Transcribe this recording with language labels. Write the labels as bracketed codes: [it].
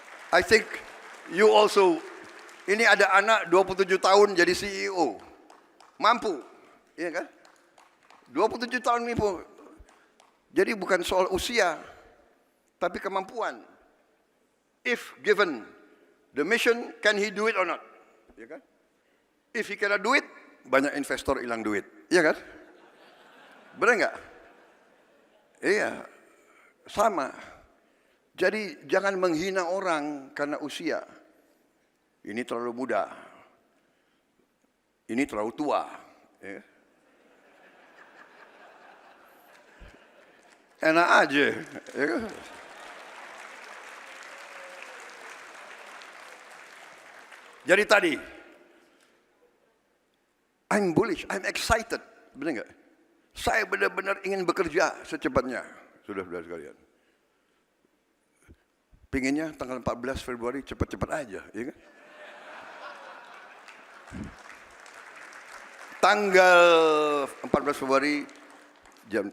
[en] I think you also, [id] ini ada anak 27 tahun jadi CEO. Mampu, iya kan? 27 tahun ini, jadi bukan soal usia, tapi kemampuan. [en] If given the mission, can he do it or not? [id] Iya kan? [en] If he cannot do it, [id] banyak investor hilang duit, iya kan? Benar nggak? Iya, sama. Jadi jangan menghina orang karena usia. Ini terlalu muda, ini terlalu tua. Ya. Enak aja. Ya. Jadi tadi, [en] I'm bullish, I'm excited. [id] Benar nggak? Saya benar-benar ingin bekerja secepatnya, saudara-saudara sekalian. Pinginnya tanggal 14 Februari cepat-cepat aja, ya kan? Tanggal 14 Februari jam.